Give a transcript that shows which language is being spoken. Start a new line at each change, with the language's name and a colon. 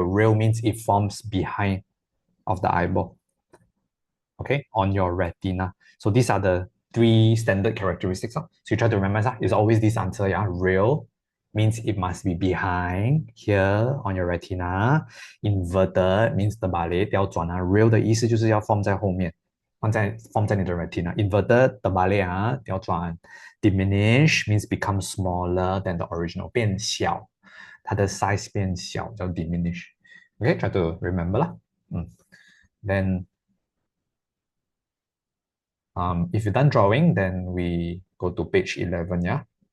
English: Real means it forms behind of the eyeball. Okay, on your retina. So these are the three standard characteristics. So you try to remember, it's always this answer. Yeah, real means it must be behind here on your retina. Inverted means
Chinese: 的把雷调转啊 real 的意思就是要 form 在后面，放在 你的 retina.
English: Inverted
Chinese: 的把雷啊调转
English: diminish means become smaller than the original
Chinese: 变小，它的 size 变小叫
English: diminish. Okay, try to remember 啦。Then if you're done drawing, then we go to page 11, yeah?